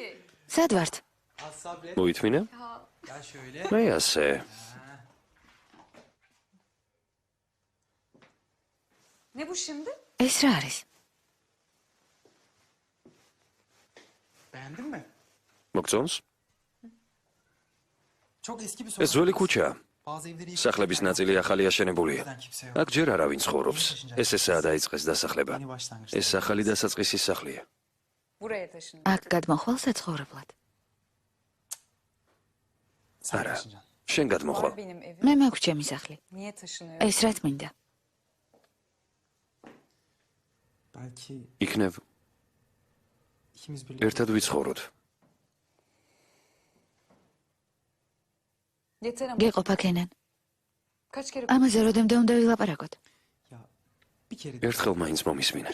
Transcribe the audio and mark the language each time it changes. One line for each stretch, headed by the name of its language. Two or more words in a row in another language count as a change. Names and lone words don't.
Georgian: Sad vart? მოითმინა? მე ასე.
Turkish: Ne bu şimdi?
Georgian: ეს რა არის?
Turkish: Beğendin mi?
Georgian: მოგწონს?
Turkish: Çok eski bir
Georgian: ეს ძველი ქუჩაა.
Turkish: Bazı evleri
Georgian: სახლების ნაწილი ახალი აშენებულია. აქ ჯერ არავინ ცხოვრობს. ეს ესაა დაიწყეს დასახლება. ეს ახალი დასაწყისი სახლია.
Turkish: Buraya taşın.
Georgian: აქ გადმოხვალ საცხოვრებლად. არა. შენ გადმოხვალ.
Turkish: Benim evim.
Georgian: მე მაქვს ჩემი სახლი.
Turkish: Niye taşınıyorum?
Georgian: ეს რაც მინდა. იქნებ ერთად ვიცხოვროთ. გეყოფა კენან. ამაზე როდემდე უნდა ვილაპარაკოთ? ერთხელ მაინც მომისმინე.